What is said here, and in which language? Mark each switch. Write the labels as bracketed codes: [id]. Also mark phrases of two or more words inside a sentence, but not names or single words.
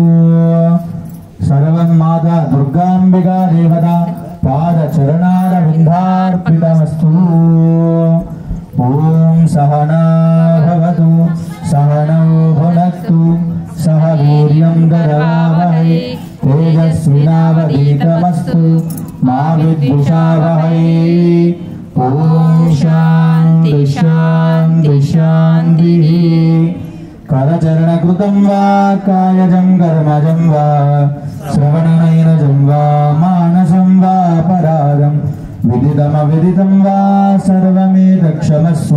[sa] సర్వం మాతా దుర్గాంబికా దేవతా పాద చరణార విందార్పితమస్తు। ఓం సహనా భవతు సహనౌ భునక్తు సహ వీర్యం దదావహై तेजस्विनावधीतमस्तु मा विद्विषावहै। ॐ शान्ति शान्ति शान्तिः। करचरणकृतं वा कायजं कर्मजं वा श्रवणनयनजं वा मानसं वा परागं विदितमविदितं वा सर्वमेतत्क्षमस्व।